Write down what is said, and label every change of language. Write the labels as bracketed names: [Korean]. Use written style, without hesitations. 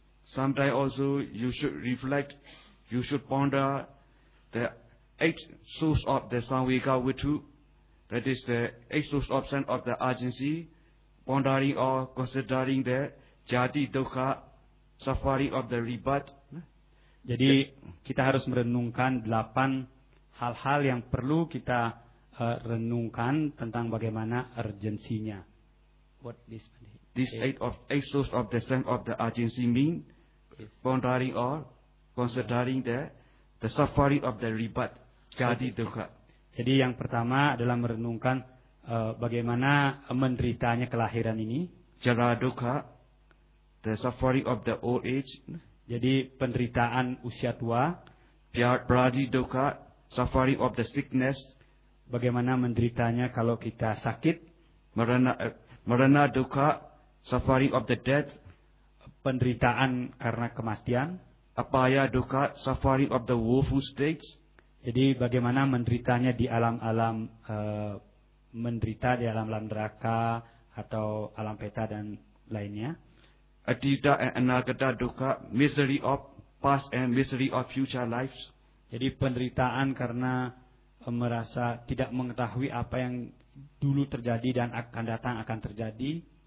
[English] Sometimes also you should reflect, you should ponder the eight source of the Sangwika Vitu, that is the eight source of sense of the urgency, pondering or considering the jati dukha, suffering of the rebirth. [Indonesian] Jadi kita harus merenungkan 8 hal-hal yang perlu kita renungkan tentang bagaimana urgensinya. [English] What is this? this eight of exhaust of the strength of the urgency mean pondering or considering the suffering of the rebirth jadi dukha. [Indonesian] Jadi yang pertama adalah merenungkan bagaimana menderitanya kelahiran ini. [English] Jara dukha, the suffering of the old age. [Indonesian] Jadi penderitaan usia tua. [English] Pradi dukha, suffering of the sickness. [Indonesian] Bagaimana menderitanya kalau kita sakit. [English] Merana dukha, suffering of the death. [Indonesian] Penderitaan karena kematian. [English] Apaya dukha, suffering of the woeful stage. [Indonesian] Jadi bagaimana menderitanya di alam-alam menderita di alam-alam neraka atau alam peta dan lainnya. [English] Atita and anagata dukkha, misery of past and misery of future lives. [Indonesian] Jadi penderitaan karena merasa tidak mengetahui apa yang dulu terjadi dan akan datang akan terjadi.